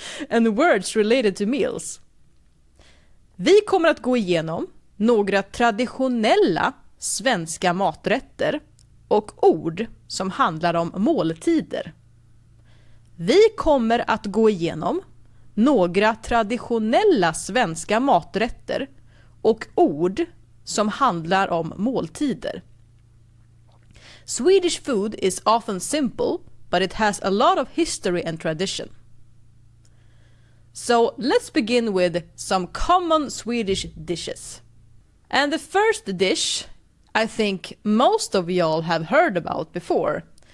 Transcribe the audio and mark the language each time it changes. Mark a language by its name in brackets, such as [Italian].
[English] And words related to meals. [Swedish] Vi kommer att gå igenom några traditionella svenska maträtter och ord som handlar om måltider. Vi kommer att gå igenom några traditionella svenska maträtter och ord som handlar om måltider. [English] Swedish food is often simple, but it has a lot of history and tradition. So let's begin with some common Swedish dishes. And the first dish I think most of y'all have heard about before.